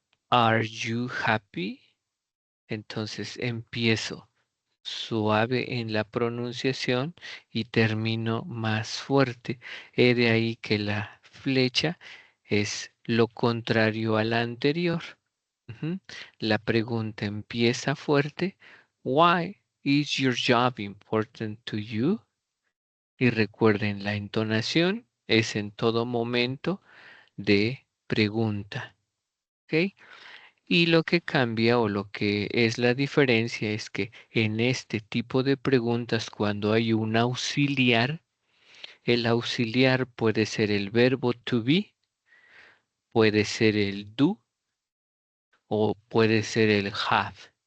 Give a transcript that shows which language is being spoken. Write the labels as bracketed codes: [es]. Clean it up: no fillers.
[en] Are you happy? [es] Entonces empiezo suave en la pronunciación y termino más fuerte. He de ahí que la flecha es lo contrario a la anterior. Ujú. La pregunta empieza fuerte. [en] Why is your job important to you? [es] Y recuerden, la entonación es en todo momento de pregunta. ¿Ok? Y lo que cambia o lo que es la diferencia es que en este tipo de preguntas, cuando hay un auxiliar, el auxiliar puede ser el verbo to be, puede ser el do o puede ser el have.